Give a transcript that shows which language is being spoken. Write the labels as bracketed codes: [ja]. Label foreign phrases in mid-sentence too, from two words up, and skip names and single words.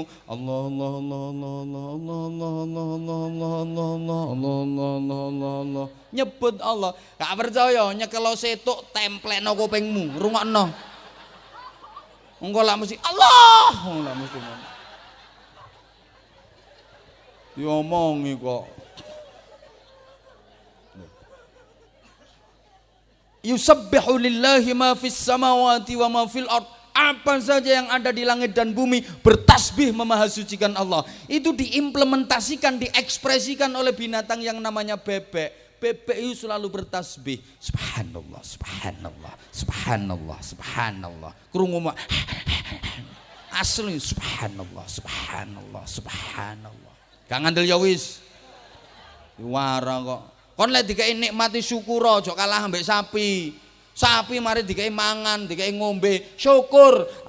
[ar] الله الله الله الله الله الله الله الله الله الله. [jv] Nyebut Allah. Gak percaya nyekelo setuk templekno kupingmu, rungokno. Engko lak mesti Allah, lak mesti. Diomongi kok. [ar] يسبح لله ما في السماوات وما في الأرض. [id] Apa saja yang ada di langit dan bumi bertasbih memahasucikan Allah. Itu diimplementasikan, diekspresikan oleh binatang yang namanya bebek. Bebek itu selalu bertasbih. [ar] سبحان الله سبحان الله سبحان الله سبحان الله. [jv] Krungu mah asli [ar] سبحان الله سبحان الله سبحان الله. [jv] Gak ngandel ya wis. Wara kok. Kon lek dikei nikmati syukur aja kalah ambek sapi. Sapi mari dikei mangan, dikei ngombe, syukur.